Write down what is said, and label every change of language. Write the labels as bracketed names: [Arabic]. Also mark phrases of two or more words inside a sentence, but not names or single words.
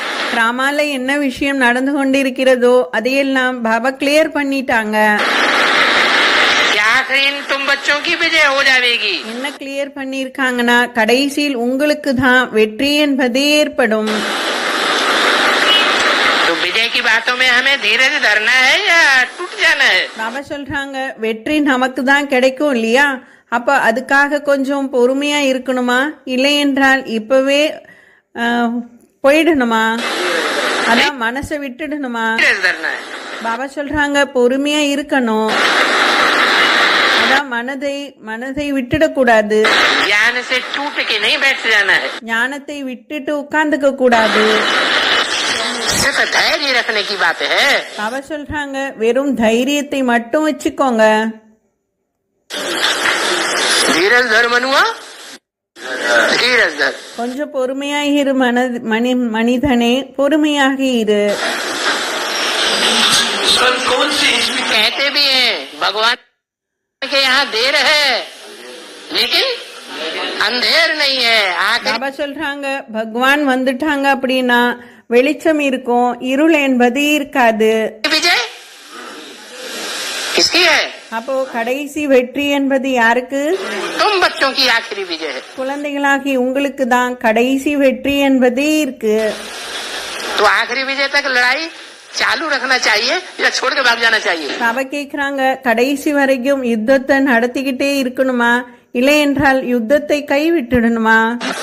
[Tamil] டிராமால என்ன விஷயம் நடந்து கொண்டிருக்கிறதோ அதையெல்லாம் பாபா கிளியர் பண்ணிட்டாங்க. [Hindi] आखिर तुम बच्चों की विजय हो जाएगी। [Tamil] என்ன கிளியர் பண்ணிருக்காங்கன்னா, கடைசியில் உங்களுக்கு தான் வெற்றி என்பதே ஏற்படும். [Hindi] तो विजय की बातों में हमें धीरज धरना है या टूट जाना है? [Tamil] பாபா சொல்றாங்க, வெற்றி நமக்கு தான் கிடைக்கும் இல்லையா, அப்ப அதுக்காக கொஞ்சம் பொறுமையா இருக்கணுமா, இல்லை என்றால் இப்பவே போயிடணுமா, அதான் மனசை விட்டுடணுமா? [Hindi] धीरज धरना है। [Tamil] பாபா சொல்றாங்க, பொறுமையா இருக்கணும், அதான் மனதை விட்டுடக்கூடாது, [Hindi] ज्ञान से टूट के नहीं बैठ जाना है, [Tamil] ஞானத்தை விட்டுட்டு உட்கார்ந்துக்க கூடாது. [Hindi] सिर्फ धैर्य रखने की बात है। [Tamil] பாபா சொல்றாங்க, வெறும் தைரியத்தை மட்டும் வச்சுக்கோங்க. [Hindi] धीरज धर मनुआ, धीरज धर। [Tamil] கொஞ்சம் பொறுமையாக இரு மனிதனே, பொறுமையாக இரு. [Hindi] कहते भी हैं भगवान के यहाँ देर है लेकिन अंधेर नहीं है। आखिर [Tamil] பாபா சொல்றாங்க, பகவான் வந்துட்டாங்க அப்படின்னா வெளிச்சம் இருக்கும், இருள் என்பது இருக்காது. [Hindi] विजय किसकी है? [Tamil] அப்போ கடைசி வெற்றி என்பது யாருக்கு? [Hindi] तुम बच्चों की आखिरी विजय है। [Tamil] குழந்தைகளாகி உங்களுக்கு தான் கடைசி வெற்றி என்பதே இருக்கு. [Hindi] तो आखिरी विजय तक लड़ाई चालू रखना चाहिए या छोड़ के भाग जाना चाहिए? [Tamil] பாபா கேக்குறாங்க, கடைசி வரைக்கும் யுத்தத்தை நடத்திக்கிட்டே இருக்கணுமா, இல்லை என்றால் யுத்தத்தை கைவிட்டுடணுமா?